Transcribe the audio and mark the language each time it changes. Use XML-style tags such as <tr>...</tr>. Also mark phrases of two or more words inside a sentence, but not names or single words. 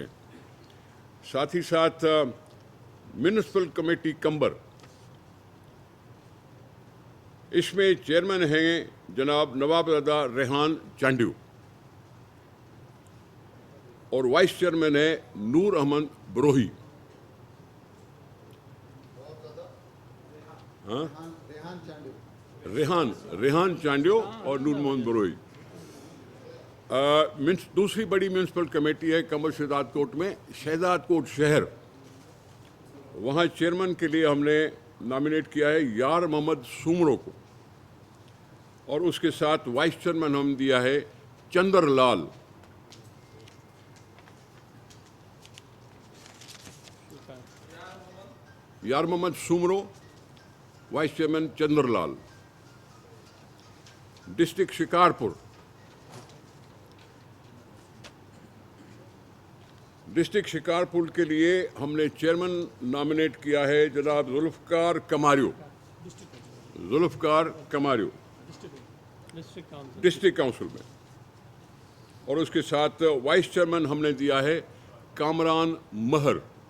<ur>ساتھ ہی ساتھ</ur> <en>municipal committee</en> <ur>قمبر، اس میں چیئرمین ہیں جناب نوابزادہ ریحان چانڈیو، اور</ur> <en>vice chairman</en> <ur>ہے نور احمد بروہی. ہاں، ریحان چانڈیو اور نور محمد بروہی. دوسری بڑی</ur> <en>municipal committee</en> <ur>ہے قمبر شہداد کوٹ میں، شہداد کوٹ شہر. وہاں چیئرمین کے لیے ہم نے نامینیٹ کیا ہے یار محمد سومرو کو، اور اس کے ساتھ</ur> <en>vice chairman</en> <ur>ہم دیا ہے چندرلال. یار محمد سومرو,</ur> <en>vice chairman</en> <ur>चंद्रलाल। ڈسٹرکٹ شکارپور، ڈسٹرکٹ شکارپور کے لیے ہم نے چیئرمین نامینیٹ کیا ہے جناب ذوالفقار کماریو</ur> <en>district council</en> <ur>میں، اور اس کے ساتھ</ur> <en>vice chairman</en> <ur>ہم نے دیا ہے کامران مہر.</ur>